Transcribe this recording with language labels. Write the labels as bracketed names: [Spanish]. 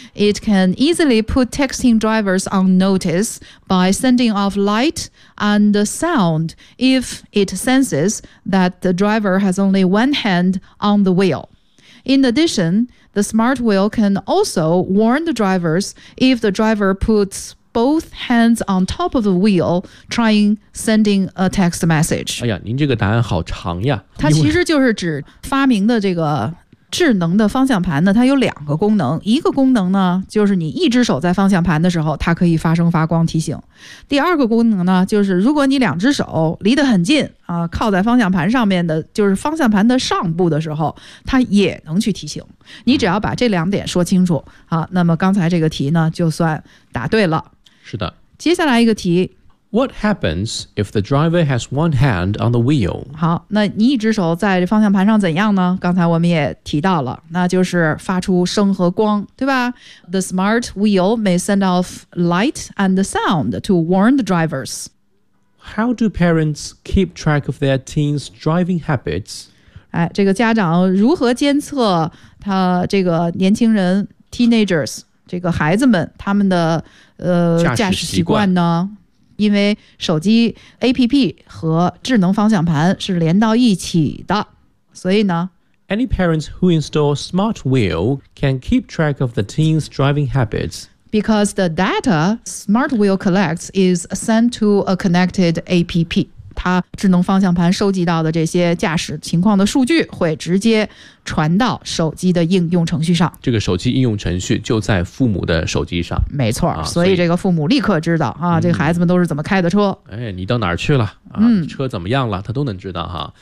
[English] It can easily put texting drivers on notice by sending off light and sound if it senses that the driver has only one hand on the wheel. In addition, the smart wheel can also warn the drivers if the driver putsBoth hands on top of the wheel, trying sending a text message. [Chinese] 哎呀，您这个答案好长呀！它其实就是指发明的这个智能的方向盘呢，它有两个功能。一个功能呢，就是你一只手在方向盘的时候，它可以发声发光提醒。第二个功能呢，就是如果你两只手离得很近啊，靠在方向盘上面的，就是方向盘的上部的时候，它也能去提醒。你只要把这两点说清楚啊，那么刚才这个题呢，就算答对了。是的。接下来一个题。 [English] What happens if the driver has one hand on the wheel? [Chinese] 好，那你一只手在方向盘上怎样呢？刚才我们也提到了，那就是发出声和光，对吧？ [English] The smart wheel may send off light and sound to warn the drivers. How do parents keep track of their teens' driving habits? [Chinese] 哎，这个家长如何监测他这个年轻人 teenagers 这个孩子们他们的驾驶习惯呢？因为手机 APP 和智能方向盘是连到一起的，所以呢 [English] Any parents who install smart wheel can keep track of the teen's driving habits. Because the data smart wheel collects is sent to a connected APP. [Chinese] 它智能方向盘收集到的这些驾驶情况的数据会直接传到手机的应用程序上。这个手机应用程序就在父母的手机上。没错、所以这个父母立刻知道啊、这个孩子们都是怎么开的车。哎，你到哪儿去了、车怎么样了他都能知道哈。